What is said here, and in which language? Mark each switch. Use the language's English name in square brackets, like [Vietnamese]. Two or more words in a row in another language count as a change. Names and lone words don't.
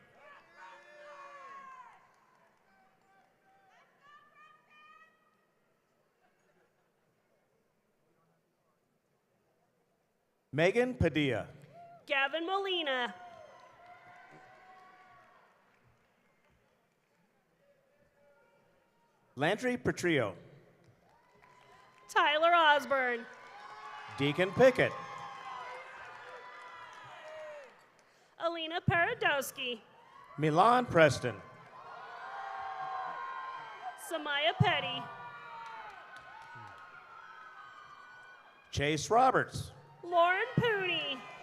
[English] Megan Padilla. Gavin Molina. Landry Petrillo. Tyler Osborne. Deacon Pickett. Alina Paradowski. Milan Preston. Samaya Petty. Chase Roberts. Lauren Pooney.